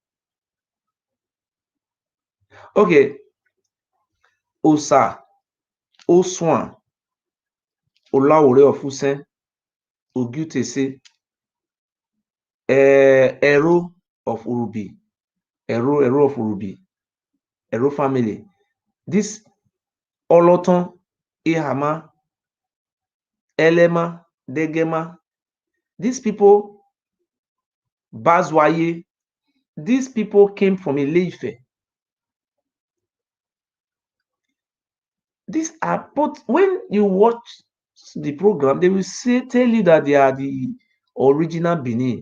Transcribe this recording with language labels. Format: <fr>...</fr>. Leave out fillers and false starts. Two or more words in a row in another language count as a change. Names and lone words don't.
<en>Okay, Osa, Oswan, Olawore of Usen, Ogutese, Ero of Urubi, Ero of Urubi, Ero family. This Oloton, Ihama, Elema, Degema, these people, Bazwaye, these people came from Ile-Ife. These are, but when you watch the program, they will tell you that they are the original Benin.</en>